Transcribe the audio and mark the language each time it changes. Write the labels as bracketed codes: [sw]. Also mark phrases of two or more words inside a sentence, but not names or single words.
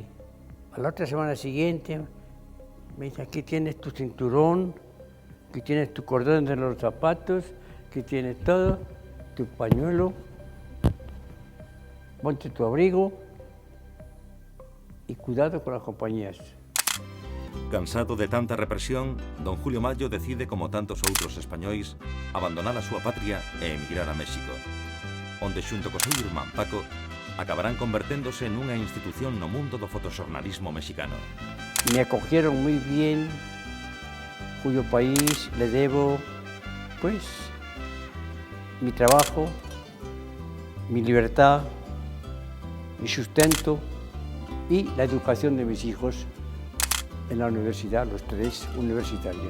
[es] A la otra semana siguiente me dice, aquí tienes tu cinturón, aquí tienes tu cordón de los zapatos, aquí tienes todo, tu pañuelo, ponte tu abrigo y cuidado con las compañías. Cansado de tanta represión, don Julio Mayo decide, [gl] como tantos outros españois, abandonar a súa patria e emigrar a México, onde xunto co seu irmán Paco acabarán converténdose nunha institución no mundo do fotoxornalismo mexicano. [es] Me acogieron muy bien, cuyo país le debo, pues, mi trabajo, mi libertad, mi sustento y la educación de mis hijos en la universidad, los 3 universitarios.